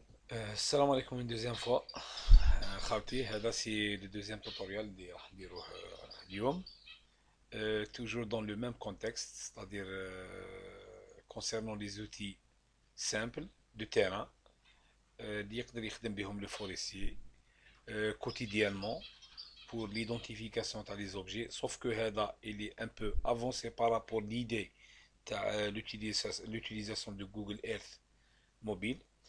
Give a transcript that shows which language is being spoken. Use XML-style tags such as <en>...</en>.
<ar>السلام عليكم</ar> <fr>une deuxième fois.</fr> <ar>خاوتي هذا سي</ar> <fr>le deuxième tutoriel</fr> <ar>اللي راح نديروه اليوم.</ar> <fr>Toujours dans le même contexte, c'est-à-dire concernant les outils simples de terrain</fr> <ar>اللي يقدر يخدم بهم</ar> <fr>le forestier quotidiennement pour l'identification des objets, sauf que هذا il est un peu avancé par rapport à l'idée تاع l'utilisation de Google Earth mobile.</fr>